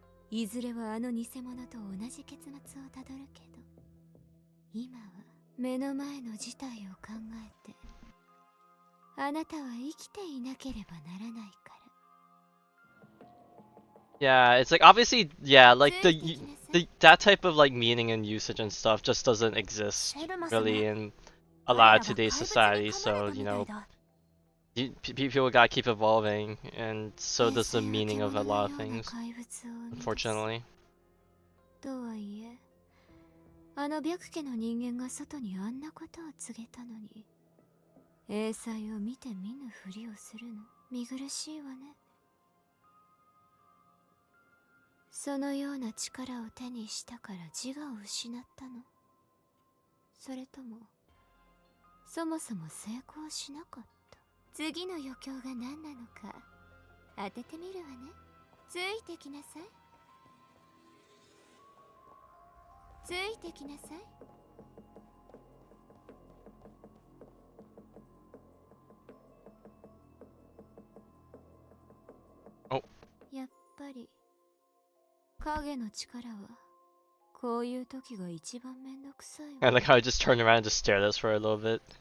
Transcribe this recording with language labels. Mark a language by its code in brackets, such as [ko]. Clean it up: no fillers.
[ja] いずれはあの偽物と同じ結末をたどるけど、今は目の前の事態を考えて、あなたは生きていなければならないから。 [en] Yeah, it's like obviously, yeah, like that type of like meaning and usage and stuff just doesn't exist really in a lot of today's society. So you know, People gotta keep evolving, and so does the meaning of a lot of things, unfortunately. [ja] とはいえ、あの白家の人間が外にあんなことを告げたのに、英才を見て見ぬふりをするの、見苦しいわね。そのような力を手にしたから自我を失ったの？それとも、そもそも成功しなかった？次の余興が何なのか当ててみるわね。ついてきなさい。ついてきなさい。お。やっぱり影の力はこういう時が一番めんどくさいわ。 [en] I like how I just turned around and just stared at us for a little bit.